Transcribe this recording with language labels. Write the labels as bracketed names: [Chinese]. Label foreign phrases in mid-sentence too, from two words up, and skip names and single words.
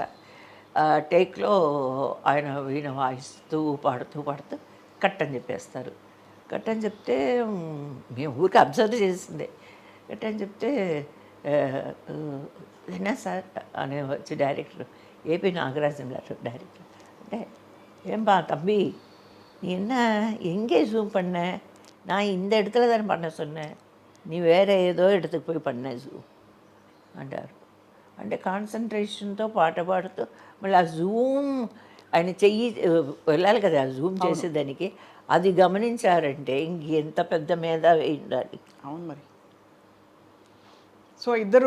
[Telugu] టేక్లో ఆయన వీణ వాయిస్తూ పాడుతూ కట్ అని చెప్పేస్తారు. కట్ అని చెప్తే మేము ఊరికి అబ్జర్వ్ చేసిందే. కట్ అని చెప్తే என்ன సార్ అని వచ్చి డైరెక్టర్ ఏపీ నాగరాజన్ గారు డైరెక్టర్ అంటే, [Tamil] ஏன்பா தம்பி நீ என்ன எங்கே ஜூம் பண்ண? நான் இந்த இடத்துல தானே பண்ண சொன்னேன், நீ [Telugu] వేరే ఏదో [Tamil] இடத்துக்கு పోయి பண்ண [Telugu] జూమ్ అంటారు. అంటే కాన్సన్ట్రేషన్తో పాట పాడుతూ మళ్ళీ ఆ జూమ్ ఆయన చెయ్యి వెళ్ళాలి కదా ఆ జూమ్ చేసేదానికి. అది గమనించారంటే ఇంకెంత పెద్ద మీద ఉండాలి. అవును మరి. సో ఇద్దరు